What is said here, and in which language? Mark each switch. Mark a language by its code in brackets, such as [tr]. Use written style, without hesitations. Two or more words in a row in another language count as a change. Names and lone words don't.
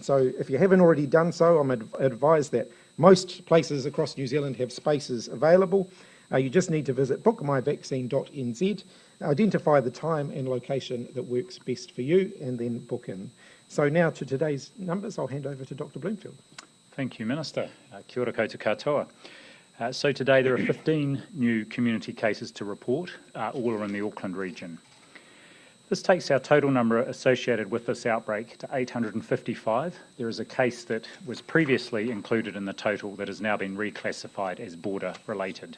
[en] So if you haven't already done so, I'm advised that most places across New Zealand have spaces available. You just need to visit bookmyvaccine.nz, identify the time and location that works best for you, and then book in. So now to today's numbers, I'll hand over to Dr. Bloomfield. Thank you, Minister. [mi] Kia ora koutou katoa. [en] So today there are 15 new community cases to report, all are in the Auckland region. This takes our total number associated with this outbreak to 855. There is a case that was previously included in the total that has now been reclassified as border related.